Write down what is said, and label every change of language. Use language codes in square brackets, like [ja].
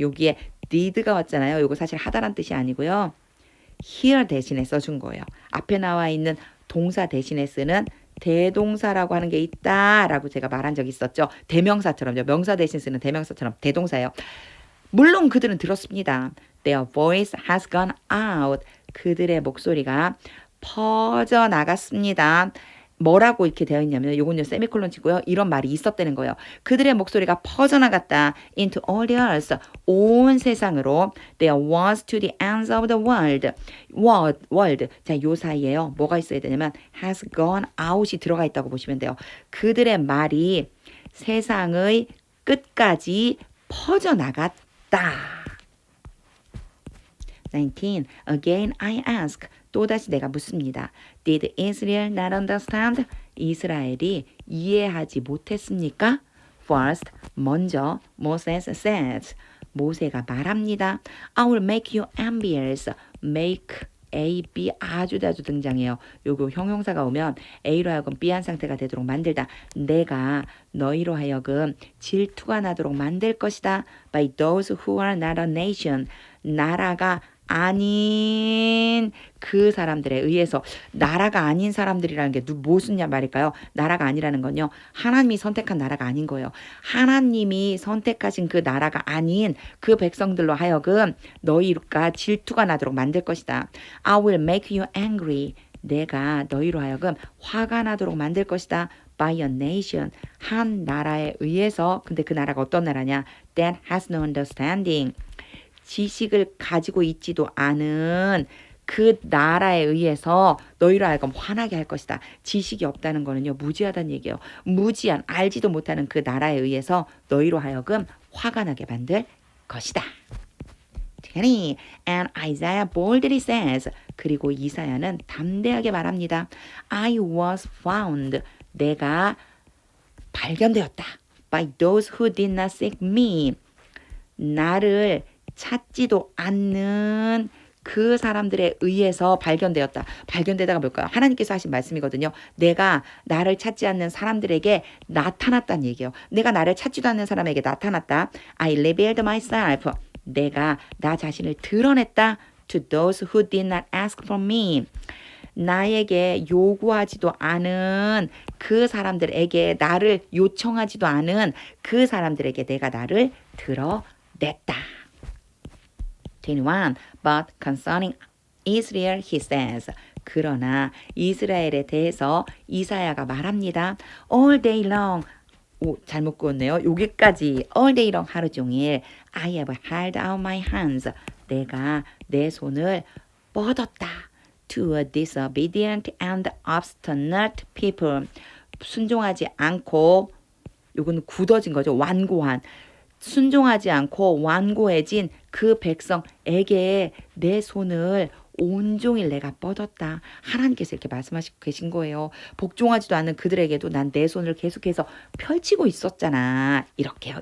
[ko] 여기에 did가 왔잖아요. 이거 사실 하다란 뜻이 아니고요. hear 대신에 써준 거예요. 앞에 나와 있는 동사 대신에 쓰는 대동사라고 하는 게 있다라고 제가 말한 적이 있었죠. 대명사처럼요. 명사 대신 쓰는 대명사처럼 대동사예요. 물론 그들은 들었습니다. [en] Their voice has gone out. [ko] 그들의 목소리가 퍼져나갔습니다. 뭐라고 이렇게 되어 있냐면 요건요 세미콜론 치고요. 이런 말이 있었다는 거예요. 그들의 목소리가 퍼져나갔다. [en] Into all the earth. [ko] 온 세상으로. [en] There was to the ends of the world. [ko] world. 자, 요 사이에요. 뭐가 있어야 되냐면 [en] has gone out [ko] 이 들어가 있다고 보시면 돼요. 그들의 말이 세상의 끝까지 퍼져나갔다. 19. [en] Again I ask. [ko] 또다시 내가 묻습니다. [en] Did Israel not understand? [ko] 이스라엘이 이해하지 못했습니까? [en] First, [ko] 먼저 [en] Moses says. [ko] 모세가 말합니다. [en] I will make you envious. [ko] Make A, B 아주 자주 등장해요. 요거 형용사가 오면 A로 하여금 B한 상태가 되도록 만들다. 내가 너희로 하여금 질투가 나도록 만들 것이다. [en] By those who are not a nation. [ko] 나라가 아닌 그 사람들에 의해서. 나라가 아닌 사람들이라는 게 무슨 말일까요? 나라가 아니라는 건요. 하나님이 선택한 나라가 아닌 거예요. 하나님이 선택하신 그 나라가 아닌 그 백성들로 하여금 너희가 질투가 나도록 만들 것이다. [en] I will make you angry. [ko] 내가 너희로 하여금 화가 나도록 만들 것이다. [en] By a nation. [ko] 한 나라에 의해서. 근데 그 나라가 어떤 나라냐? [en] That has no understanding. [ko] 지식을 가지고 있지도 않은 그 나라에 의해서 너희로 하여금 화나게 할 것이다. 지식이 없다는 거는요. 무지하다는 얘기예요. 무지한 알지도 못하는 그 나라에 의해서 너희로 하여금 화가 나게 만들 것이다. [en] 20. And Isaiah boldly says. [ko] 그리고 이사야는 담대하게 말합니다. [en] I was found. [ko] 내가 발견되었다. [en] By those who did not seek me. [ko] 나를 찾지도 않는 그 사람들에 의해서 발견되었다. 발견되다가 뭘까요? 하나님께서 하신 말씀이거든요. 내가 나를 찾지 않는 사람들에게 나타났다는 얘기예요. 내가 나를 찾지도 않는 사람에게 나타났다. [en] I revealed myself. [ko] 내가 나 자신을 드러냈다. [en] To those who did not ask for me. [ko] 나에게 요구하지도 않은 그 사람들에게 나를 요청하지도 않은 그 사람들에게 내가 나를 드러냈다. 21. [en] But concerning Israel he says. [ko] 그러나 이스라엘에 대해서 이사야가 말합니다. [en] All day long. [ko] 오, 잘못 그었네요. 여기까지 [en] all day long [ko] 하루 종일 [en] I have held out my hands. [ko] 내가 내 손을 뻗었다. [en] To a disobedient and obstinate people. [ko] 순종하지 않고 요거는 굳어진 거죠. 완고한. 순종하지 않고 완고해진 그 백성에게 내 손을 온종일 내가 뻗었다. 하나님께서 이렇게 말씀하시고 계신 거예요. 복종하지도 않는 그들에게도 난 내 손을 계속해서 펼치고 있었잖아. 이렇게요.